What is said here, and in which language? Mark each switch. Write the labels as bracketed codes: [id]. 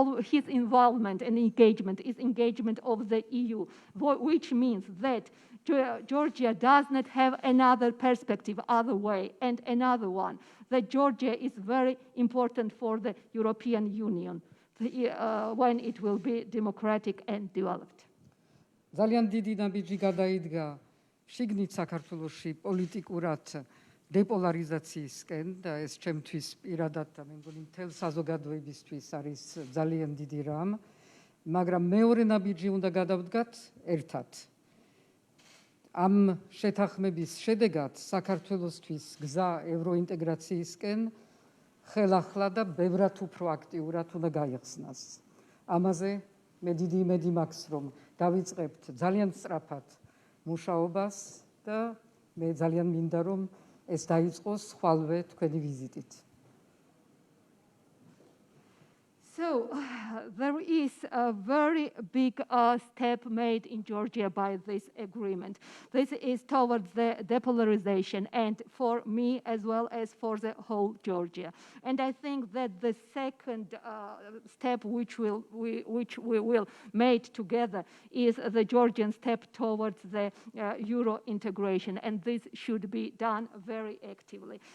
[en] his involvement and engagement is engagement of the EU, which means that Georgia does not have another perspective, other way, and another one, that Georgia is very important for the European Union when it will be democratic and developed. [ka] ძალიან დიდი ნაბიჯი გადაიდგა შიგნით საქართველოში პოლიტიკურად დეპოლარიზაციისკენ და ეს ჩემთვის პირადად და მე მგონი მთელ საზოგადოებისთვის არის ძალიან დიდი რამ, მაგრამ მეორე ნაბიჯი უნდა გადავდგათ ერთად. ამ შეთანხმების შედეგად საქართველოსთვის გზა ევროინტეგრაციისკენ ხელახლა და ბევრად უფრო აქტიურად უნდა გაიხსნას. ამაზე მე დიდი იმედი მაქვს, რომ დავიწყებთ ძალიან სწრაფად მუშაობას და მე ძალიან მინდა რომ ეს დაიწყოს ხვალვე თქვენი ვიზიტით. [en] So there is a very big step made in Georgia by this agreement. This is towards the depolarization, and for me as well as for the whole Georgia. And I think that the second step which we will make together is the Georgian step towards the Euro integration, and this should be done very actively.